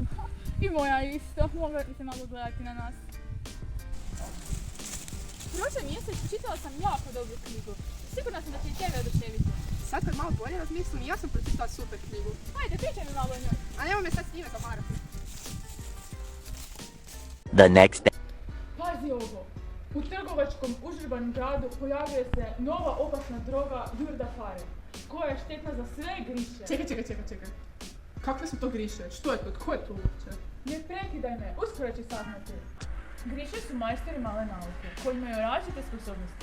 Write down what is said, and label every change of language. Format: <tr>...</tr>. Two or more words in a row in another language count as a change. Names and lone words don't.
<hr>I moja isto. Mogla bi se malo gledati na nas. Prošle mjesec čitala sam jako dobru knjigu. Sigurna sam da će i tebe oduševiti. Sad kad malo bolje razmislim, ja sam pročitala super knjigu. Ajde, pričaj mi malo o njoj. A nemoj me sad s njime zamarati.</hr> <en>The next day.</en> <hr>Pazi ovo. U trgovačkom užurbanom gradu pojavljuje se nova opasna droga Jurdafare, koja je štetna za sve griše. Čekaj. Kakve su to griše? Što je to? Tko je to uopće? Ne prekidaj me, uskoro će saznati. Griše su majstori male nauke, koji imaju različite sposobnosti.</hr>